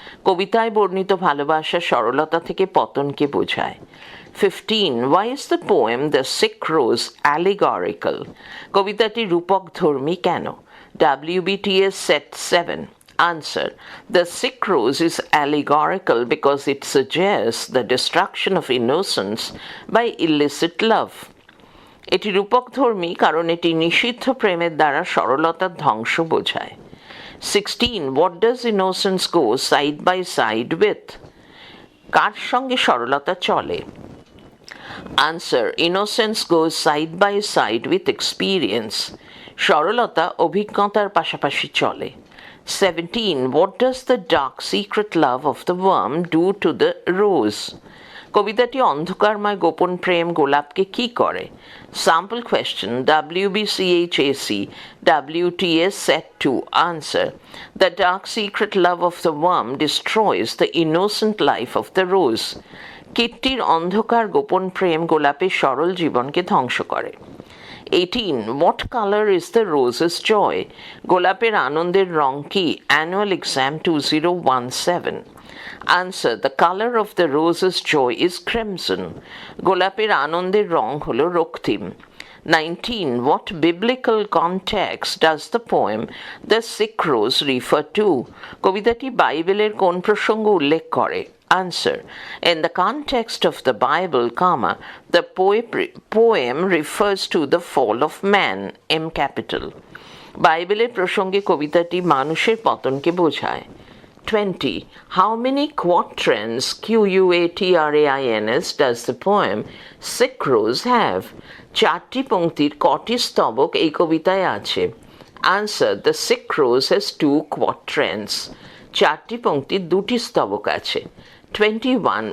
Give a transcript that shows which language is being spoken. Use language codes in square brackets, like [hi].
[bn] কবিতায় বর্ণিত ভালোবাসা সরলতা থেকে পতনকে বোঝায়। [en] 15. Why is the poem The Sick Rose allegorical? [bn] কবিতাটি রূপকধর্মী কেন? [en] WBTS set 7. Answer. The Sick Rose is allegorical because it suggests the destruction of innocence by illicit love. [bn] এটি রূপকধর্মী কারণ এটি নিষিদ্ধ প্রেমের দ্বারা সরলতার ধ্বংস বোঝায়। [en] 16. What does innocence go side by side with? [bn] কার সঙ্গে সরলতা চলে? [en] Answer. Innocence goes side by side with experience. [bn] সরলতা অভিজ্ঞতার পাশাপাশি চলে। 17. [en] What does the dark secret love of the worm do to the rose? [bn] কবিতাটি অন্ধকারময় গোপন প্রেম গোলাপকে কি করে? [en] Sample question WBCHAC WTS set 2. Answer. The dark secret love of the worm destroys the innocent life of the rose. [bn] কীটটির অন্ধকার গোপন প্রেম গোলাপের সরল জীবনকে ধ্বংস করে। [en] 18. What color is the rose's joy? [bn] গোলাপের আনন্দের রং কি? [en] Annual Exam 2017. Answer. The color of the rose's joy is crimson. [bn] গোলাপের আনন্দের রং হল রক্তিম। [en] 19. What biblical context does the poem The Sick Rose refer to? [bn] কবিতাটি বাইবেলের কোন প্রসঙ্গ উল্লেখ করে? [en] Answer. In the context of the Bible, the poem refers to the fall of man, M capital. [bn] বাইবেলের প্রসঙ্গে কবিতাটি মানুষের পতনকে বোঝায়। [en] 20. How many quatrains, quatrains, does the poem Sick Rose have? [bn] 4টি পংক্তির কটি স্তবক এই কবিতায় আছে? Answer. [en] The Sick Rose has 2 quatrains. [bn] 4টি পংক্তির 2টি স্তবক আছে। [en] 21.